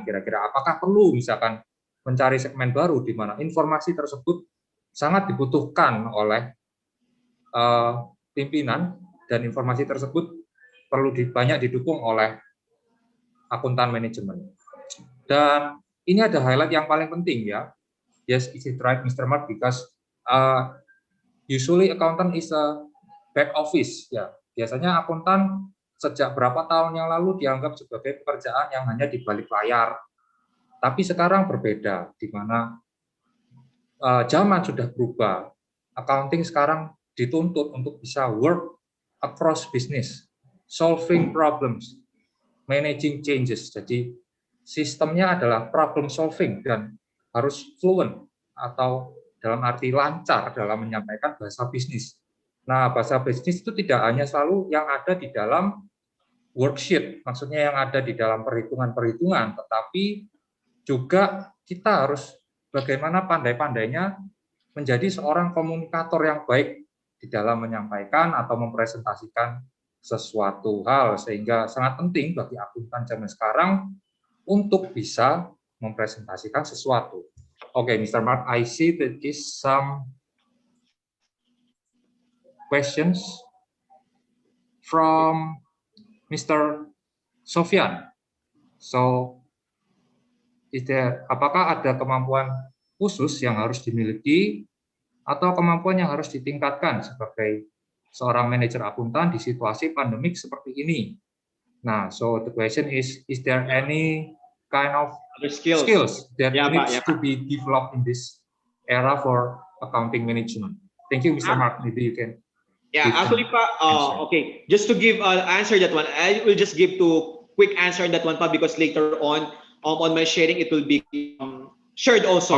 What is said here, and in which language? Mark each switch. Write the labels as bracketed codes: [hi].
[id] Kira-kira apakah perlu misalkan mencari segmen baru di mana informasi tersebut sangat dibutuhkan oleh pimpinan dan informasi tersebut perlu banyak didukung oleh akuntan manajemen. Dan ini ada highlight yang paling penting ya. [en] Yes, is it right, Mr. Mark? Because usually accountant is a back office, ya. [id] Biasanya akuntan sejak berapa tahun yang lalu dianggap sebagai pekerjaan yang hanya di balik layar. Tapi sekarang berbeda, di mana zaman sudah berubah. Accounting sekarang dituntut untuk bisa [en] work across business, solving problems, managing changes. [id] Jadi sistemnya adalah problem solving dan harus fluent atau dalam arti lancar dalam menyampaikan bahasa bisnis. Nah, bahasa bisnis itu tidak hanya selalu yang ada di dalam worksheet, maksudnya yang ada di dalam perhitungan-perhitungan, tetapi juga kita harus bagaimana pandai-pandainya menjadi seorang komunikator yang baik di dalam menyampaikan atau mempresentasikan sesuatu hal, sehingga sangat penting bagi akuntan zaman sekarang untuk bisa mempresentasikan sesuatu. Oke, Mr. [en] Mark, I see that is some questions from Mr. Sofyan. [id] So, apakah ada kemampuan khusus yang harus dimiliki atau kemampuan yang harus ditingkatkan sebagai seorang manajer akuntan di situasi pandemik seperti ini? [en] Nah, so the question is there any kind of skills that needs to be developed in this era for accounting management? Thank you, Mr. Mark. Maybe you can. Yeah, actually, okay. Just to give answer that one, I will just give to quick answer that one, because later on my sharing it will be shared also.